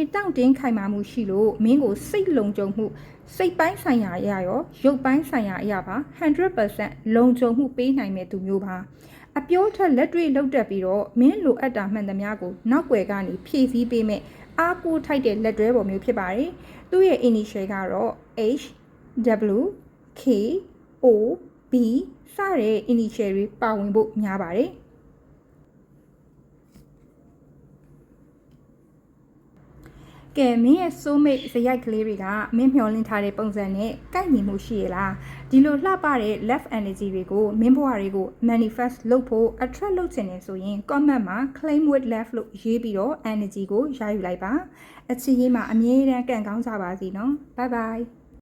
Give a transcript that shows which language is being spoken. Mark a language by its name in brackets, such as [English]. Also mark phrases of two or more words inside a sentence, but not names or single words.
[Burmese] တောင့်တင်းခိုင်မာမှုရှိလို့မင်းကိုစိတ်လုံခြုံမှုစိတ်ပိုင်းဆိုင်ရာအရာရောရုပ်ပိုင်းဆိုင်ရာအရာပါ 100% လုံခြုံမှုပေးနိုင်မဲ့သူမျိုးပါအပြောထက်လက်တွေ့လောက်တက်ပြီးတော့မင်းလိုအပ်တာမှန်သမျှကိုနောက်ွယ်ကနေဖြည့်ဆည်းပေးမဲ့အားကိုးထိုက်တဲ့လက်တွဲပေါ်မျိုးဖြစ်ပါတယ်သူ့ရဲ့ initial ကတော့ [English] H W K O B [Burmese] စတဲ့ initial တွေပါဝင်ဖို့များပါတယ် ကဲမင်းရဲ့ soulmate ဇယိုက်ကလေးတွေကမင်းမျှော်လင့်ထားတဲ့ပုံစံနဲ့ကိုက်ညီမှုရှိရလားဒီလိုလှပတဲ့ [English] love energy [Burmese] တွေကိုမင်းဘဝတွေကို manifest လုပ်ဖို့ attract လုပ်ချင်နေဆိုရင် comment မှာ [English] claim with love [Burmese] လို့ရေးပြီးတော့ energy ကိုရယူလိုက်ပါအချစ်ရေးမှာအမြဲတမ်းကံကောင်းကြပါစေနော် [English] bye bye